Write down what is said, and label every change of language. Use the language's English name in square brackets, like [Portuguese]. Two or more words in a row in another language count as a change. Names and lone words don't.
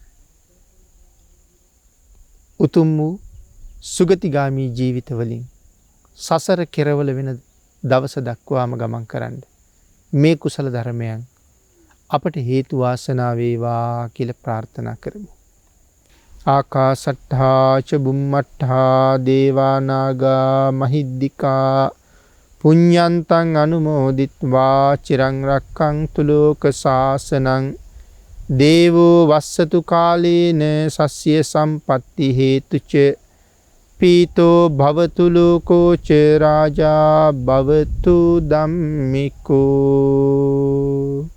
[Sinhala] උතුම් වූ සුගතිගාමී ජීවිත වලින් සසර කෙරවල වෙන දවස දක්වාම ගමන් කරන්න මේ කුසල ධර්මයන් අපට හේතු වාසනා වේවා කියලා ප්‍රාර්ථනා කරමු. [Pali] ආකාසට්ඨා ච බුම්මට්ඨා දේවා නාග මහිද්దికා පුඤ්ඤන්තං අනුමෝදිත්වා චිරං රක්ඛන්තු ලෝක සාසනං දේවෝ වස්සතු කාලේන සස්ය සම්පatti හේතුච පීතෝ භවතු ලෝකෝ ච රාජා භවතු ධම්මිකෝ.